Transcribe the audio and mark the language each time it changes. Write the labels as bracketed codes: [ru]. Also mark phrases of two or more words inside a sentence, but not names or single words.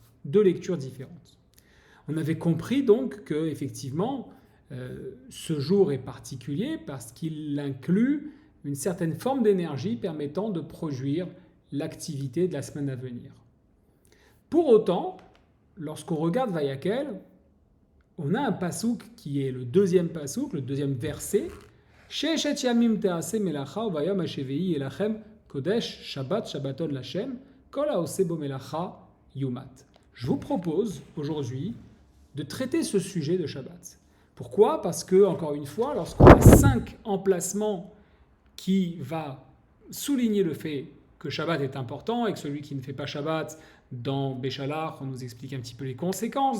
[fr] Deux lectures différentes. On avait compris donc que, effectivement, ce jour est particulier parce qu'il inclut une certaine forme d'énergie permettant de produire l'activité de la semaine à venir. Pour autant, lorsqu'on regarde Vayakel, on a un pasouk qui est le deuxième pasouk, le deuxième verset. [he] ששת ימים תעשה מלאכה וביום השביעי אליכם קודש שבת שבתון לכם כל העושה בו מלאכה יומת. [fr] Je vous propose aujourd'hui de traiter ce sujet de Shabbat. Pourquoi ? Parce que, encore une fois, lorsqu'on a 5 emplacements qui va souligner le fait que Shabbat est important et que celui qui ne fait pas Shabbat, dans Béchalach, on nous explique un petit peu les conséquences.